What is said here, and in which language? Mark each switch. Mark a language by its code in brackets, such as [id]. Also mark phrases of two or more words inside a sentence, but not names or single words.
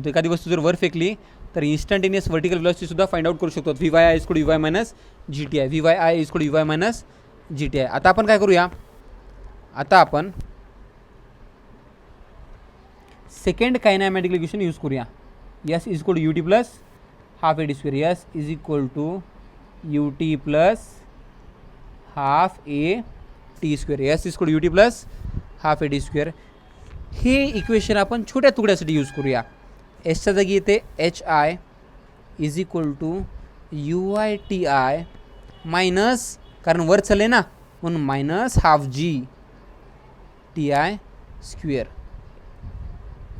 [mr] एखादी वस्तू जर वर फेकली तर [en] instantaneous vertical velocitysuddha find out [mr] करू शकतो. [en] Vy = Uy - GTi. Vy = Uy - GTi. [mr] आता आपण काय करूया? आता आपण [en] second kinematic equation use [mr] करूया. [en] S = Ut + ½ AT². S = Ut + ½ AT². S = Ut + ½ AT². [mr] हे इक्वेशन आपण छोट्या तुकड्यासाठी यूज करूया. एसच्या जागी येते HI = UITi मायनस, कारण वर चले ना म्हणून -12G Ti².